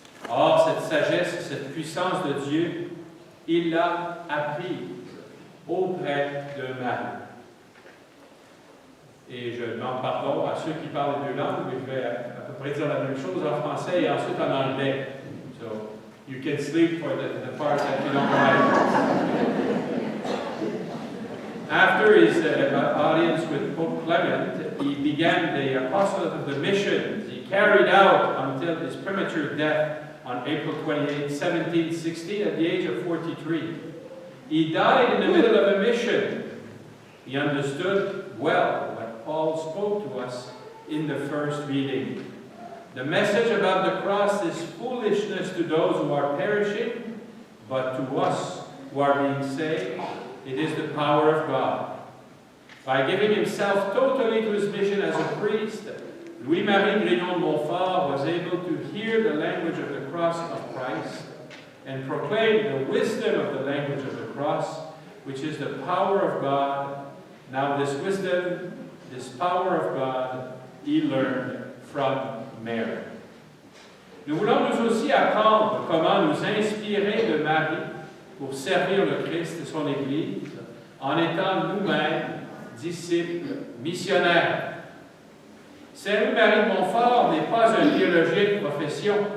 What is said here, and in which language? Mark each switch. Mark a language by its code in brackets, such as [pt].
[fr] Or, cette sagesse, cette puissance de Dieu, il l'a apprise auprès de Marie. Et je demande pardon à ceux qui parlent les 2 langues, mais je vais à peu près dire la même chose en français et ensuite en anglais. [en] So, you can sleep for the part that you don't like. After his audience with Pope Clement, he began the apostolate of the missions. He carried out until his premature death on April 28, 1716, at the age of 43. He died in the middle of a mission. He understood well what Paul spoke to us in the first reading. The message about the cross is foolishness to those who are perishing, but to us who are being saved, it is the power of God. By giving himself totally to his mission as a priest, Louis-Marie Grignon de Montfort was able to hear the language of the cross of Christ and proclaim the wisdom of the language of the cross, which is the power of God. Now this wisdom, this power of God, he learned from Mary. [fr] Nous voulons nous aussi apprendre comment nous inspirer de Marie pour servir le Christ et son Église en étant nous-mêmes disciples missionnaires. Saint Louis-Marie de Montfort n'est pas un théologien de profession.